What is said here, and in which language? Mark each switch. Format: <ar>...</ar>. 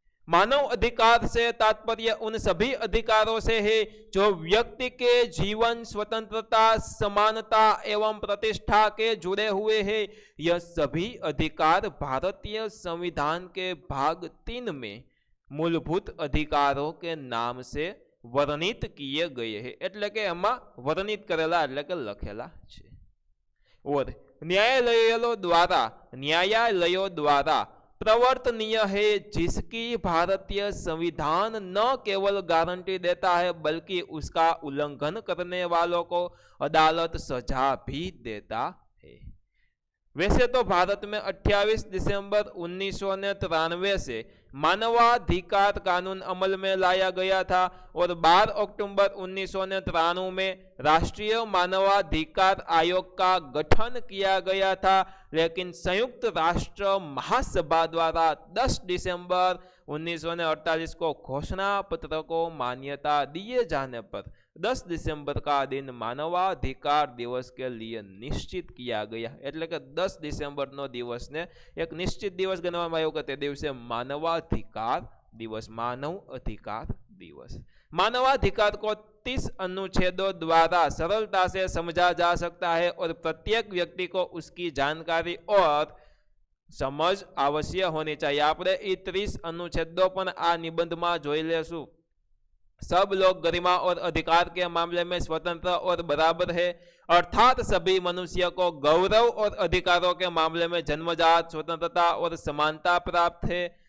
<hi>मानव अधिकार से तात्पर्य उन सभी अधिकारों से है जो व्यक्ति के जीवन, स्वतंत्रता, समानता एवं प्रतिष्ठा के जुड़े हुए हैं। यह सभी अधिकार भारतीय संविधान के भाग 3 में मूलभूत अधिकारों के नाम से वर्णित किए गए हैं।</hi> <gu>એટલે કે એમાં વર્ણિત કરેલા એટલે કે લખેલા છે।</gu> <hi>और न्यायालयों द्वारा प्रवर्तनीय है, जिसकी भारतीय संविधान न केवल गारंटी देता है बल्कि उसका उल्लंघन करने वालों को अदालत सजा भी देता है। वैसे तो भारत में 28 दिसंबर 1993 से मानवाधिकार कानून अमल में लाया गया था और 12 अक्टूबर 1993 में राष्ट्रीय मानवाधिकार आयोग का गठन किया गया था। लेकिन संयुक्त राष्ट्र महासभा द्वारा 10 दिसंबर 1948 को घोषणा पत्र को मान्यता दिए जाने पर 10 दिसंबर का दिन मानवाधिकार दिवस के लिए निश्चित किया गया।</hi> <gu>એટલે કે 10 ડિસેમ્બર નો દિવસ ને એક નિશ્ચિત દિવસ ગણવામાં આવ્યો કે તે દિવસે માનવાધિકાર</gu> <hi>दिवस, मानव अधिकार दिवस। मानवाधिकार को 30 अनुच्छेदों द्वारा सरलता से समझा जा सकता है और प्रत्येक व्यक्ति को उसकी जानकारी और समझ अवश्य होनी चाहिए।</hi> <gu>आपने 30 अनुच्छेदों पर आ निबंध में जोई लेशु।</gu> <hi>सब लोग गरिमा और अधिकार के मामले में स्वतंत्र और बराबर है, अर्थात सभी मनुष्य को गौरव और अधिकारों के मामले में जन्मजात स्वतंत्रता और समानता प्राप्त है।</hi>